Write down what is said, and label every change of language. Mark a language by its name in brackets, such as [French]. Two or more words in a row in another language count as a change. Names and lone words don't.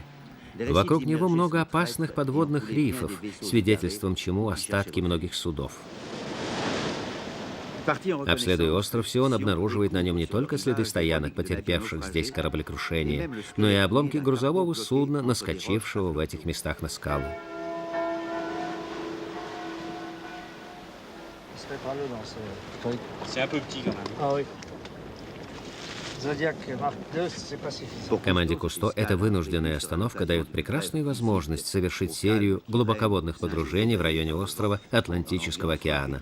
[Russian] Вокруг него много опасных подводных рифов, свидетельством чему остатки многих судов. Обследуя остров, Сион обнаруживает на нем не только следы стоянок, потерпевших здесь кораблекрушение, но и обломки грузового судна, наскочившего в этих местах на скалу. [French] C'est un peu petit quand même. Ah oui. Zodiac Mark II, c'est pas suffisant. [Russian] Команде Кусто эта вынужденная остановка дает прекрасную возможность совершить серию глубоководных погружений в районе острова Атлантического океана.